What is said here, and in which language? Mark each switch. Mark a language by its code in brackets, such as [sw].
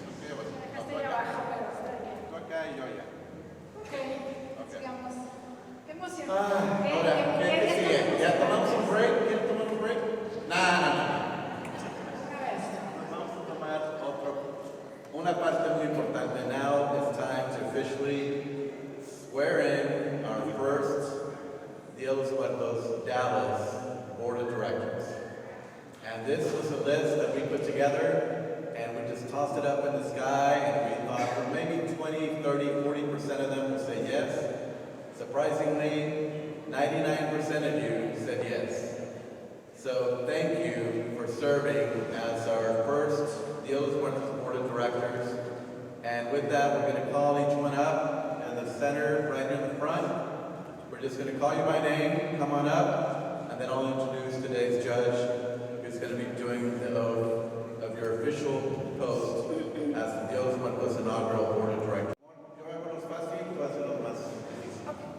[es] Estoy abajo, pero está bien. Tú acá y yo allá. Ok, sigamos. Qué emoción. Ahora, ¿qué sigue? ¿Ya tomamos un break? ¿Quieres tomar un break? No. Una vez. Vamos a tomar una parte muy importante. [en] Now it's time to officially swear in our first Dia de los Muertos Dallas Board of Directors. And this was a list that we put together, and we just tossed it up in the sky, and we thought well, maybe 20, 30, 40% of them will say yes. Surprisingly, 99% of you said yes. So thank you for serving as our first Dia de los Muertos Board of Directors. And with that, we're going to call each one up in the center, right in the front. We're just going to call you by name, come on up, and then I'll introduce today's judge, who's going to be doing the oath of your official post as the Dia de los Muertos inaugural Board of Directors. [es] Yo hago los fácil, tú haces los más difíciles.